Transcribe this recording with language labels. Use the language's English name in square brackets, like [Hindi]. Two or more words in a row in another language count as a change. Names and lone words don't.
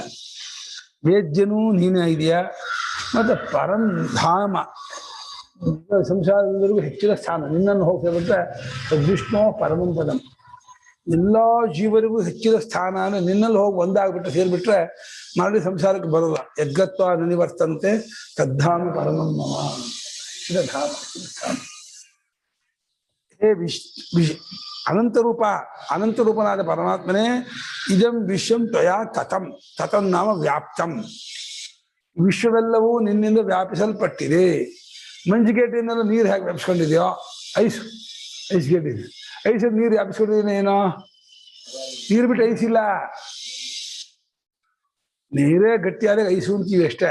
[Kannada] ವೇದ್ಯನೂ ನೀನೇ ಇದೆಯಾ, ಮತ್ತೆ ಪರಂಧಾಮ, ಸಂಸಾರದವರೆಗೂ ಹೆಚ್ಚಿನ ಸ್ಥಾನ ನಿನ್ನನ್ನು ಹೋಗ್ತೇವೆ. [Sanskrit] ವಿಷ್ಣು ಪರಮಂ ಪದಂ, [Kannada] ಎಲ್ಲ ಜೀವರಿಗೂ ಹೆಚ್ಚಿನ ಸ್ಥಾನ ಅಂದ್ರೆ ನಿನ್ನಲ್ಲಿ ಹೋಗಿ ಒಂದಾಗ್ಬಿಟ್ರೆ, ಸೇರ್ಬಿಟ್ರೆ ಮಾಡಿ ಸಂಸಾರಕ್ಕೆ ಬರೋಲ್ಲ. [Sanskrit] ಯದ್ಗತ್ವ ನಿವರ್ತಂತೆ ತದ್ಧಾಮ ಪರಮಂ ಮಮ. [Kannada] ಧಾಮ ಸ್ಥಾನ. ಹೇ ಅನಂತರೂಪ, ಅನಂತರೂಪನಾದ ಪರಮಾತ್ಮನೇ, [Sanskrit] ಇದಂ ವಿಶ್ವಂ ತ್ವಯಾ ತತಂ. ತತಂ ನಾಮ ವ್ಯಾಪ್ತಂ. [Kannada] ವಿಶ್ವವೆಲ್ಲವೂ ನಿನ್ನಿಂದ ವ್ಯಾಪಿಸಲ್ಪಟ್ಟಿದೆ. ಮಂಜಿಗೇಟಿನೆಲ್ಲ ನೀರು ಹೇಗೆ ವ್ಯಾಪಿಸ್ಕೊಂಡಿದೆಯೋ, ಐಸ್ ಗೇಟ್ ಇದೆ, ಐಸಲ್ಲಿ ನೀರು ವ್ಯಾಪಿಸ್ಕೊಂಡಿದ್ದೇನೆ ಏನೋ ನೀರು ಬಿಟ್ಟು ಐಸಿಲ್ಲ. ನೀರೇ ಗಟ್ಟಿಯಾದಾಗ ಐಸು ಅಂತೀವಿ ಅಷ್ಟೇ.